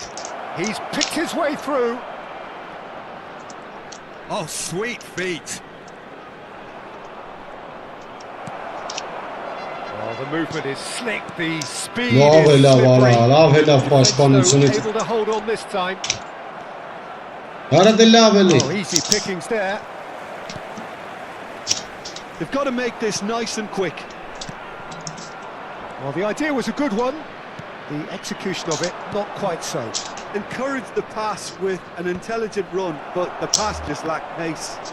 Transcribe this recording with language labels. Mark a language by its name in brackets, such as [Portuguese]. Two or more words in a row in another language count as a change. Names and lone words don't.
[English] He's picked his way through. Oh, sweet feet. Oh, the movement is slick, the speed Love is it, love slippery. it, love it, love it, Defence, though, it. able to hold on this time. [Armenian] Արա դե լավ էլի։ [English] Oh, easy pickings there. They've got to make this nice and quick. Well, the idea was a good one. The execution of it, not quite so. Encourage the pass with an intelligent run, but the pass just lacked pace.